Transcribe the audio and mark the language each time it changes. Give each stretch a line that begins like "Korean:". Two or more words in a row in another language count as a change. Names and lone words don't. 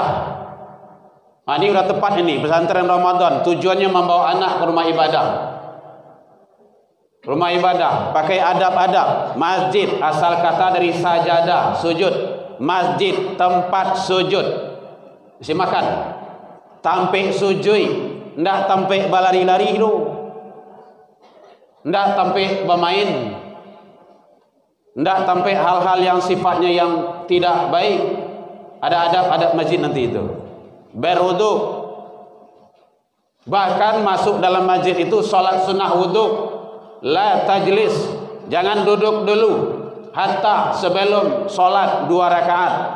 Indonesian: Nah, ini udah tepat ini, pesantren Ramadan. Tujuannya membawa anak ke rumah ibadah. Rumah ibadah, pakai adab-adab. Masjid, asal kata dari sajadah, sujud. Masjid, tempat sujud. Isi makan.
Minangkabau: Tampik sujui, ndak tampik balari-lari tu. Ndak tampik
Indonesian: bermain.
Minangkabau: Ndak tampik
Indonesian: hal-hal yang sifatnya yang tidak baik. Ada adab-adab masjid nanti itu. Berwudu. Bahkan masuk dalam masjid itu salat sunnah wudu.
Arabic: لا تجلس,
Indonesian: jangan duduk dulu hatta sebelum solat 2 rakaat.